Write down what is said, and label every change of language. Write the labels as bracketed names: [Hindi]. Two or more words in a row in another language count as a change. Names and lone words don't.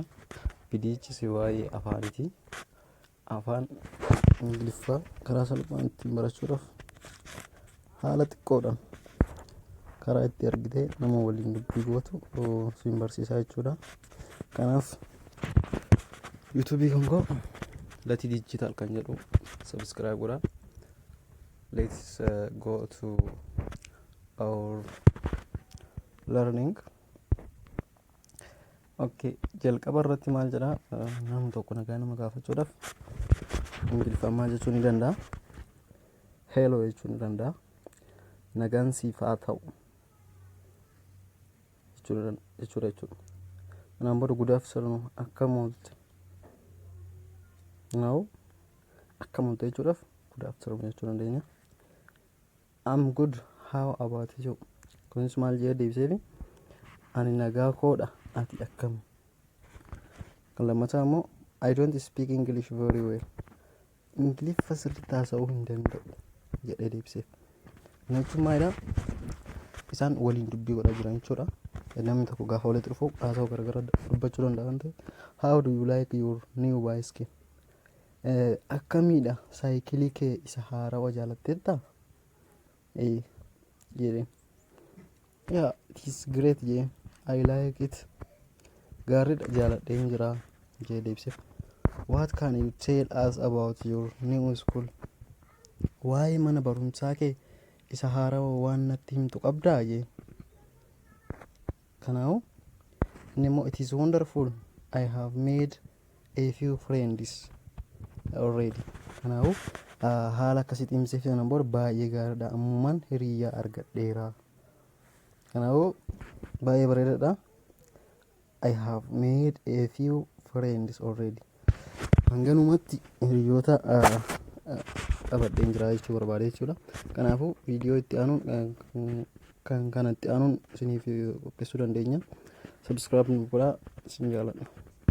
[Oromo] Viidiyichi si waa'ee afaaniiti. Afaan Ingiliffaa karaa salphaan ittiin barachuudhaaf haala xiqqoodhaan karaa itti argitee nama waliin dubbii gootu siin barsiisaa jechuudha. Kanaaf YouTube kan koo Latii Digital kan jedhu subscribe godhaa. [English] Let's go to our learning. [Oromo] Okay, jalqaba irratti maal jedha namni tokko nagaa nama gaafachuudhaaf Ingiliffaan maal jechuu ni danda'a? Hello jechuu ni danda'a. Nagaan siif haa ta'u jechuudha. Kanaan booda [English] good afternoon [Oromo] akkam oolte. Now akkam oolte jechuudhaaf [English] good afternoon [Oromo] jechuu dandeenya. [English] I'm good, how about you? [Oromo] Kunis maal jedhee deebiseefi ani nagaa koodha, ati akkam? Kan lammataa immoo [English] I don't speak English very well. [Oromo] Ingiliffa sirriitti haasa'uu hin danda'u jedhee deebiseef. Kana jechuun maalidha? Isaan waliin dubbii godhaa jiran jechuudha. Namni tokko gaafa walitti dhufu haasa'uu gargar dubbachuu danda'a waan ta'eef. [English] How do you like your new bicycle? [Oromo] Akkamiidha saayikilii kee isa haarawaa jaalatteetta? [English] Yeah, it is great. Yeah, I like it. [Oromo] Gaariidha, jaaladheen jira jedhee deebiseef. [English] What can you tell us about your new school? [Oromo] Waa'ee mana barumsaa kee isa haarawaa waan natti himtu qabdaa jee. Kanaafuu inni immoo [English] it is wonderful. I have made a few friends already. [Oromo] Kanaafuu haala akkasitti himseef sanaan booda baay'ee gaariidha, ammumaan hiriyaa argadheera. Kanaafuu baay'ee bareedaadha. [English] I have made a few friends already. [Oromo] Hanganumatti hiriyoota qabadheen jira jechuu barbaade jechuudha. Kanaafuu viidiyoo itti aanuun kan kanatti aanuun isiniif qopheessuu dandeenya. Subscribe godhaa, isin jaalladha.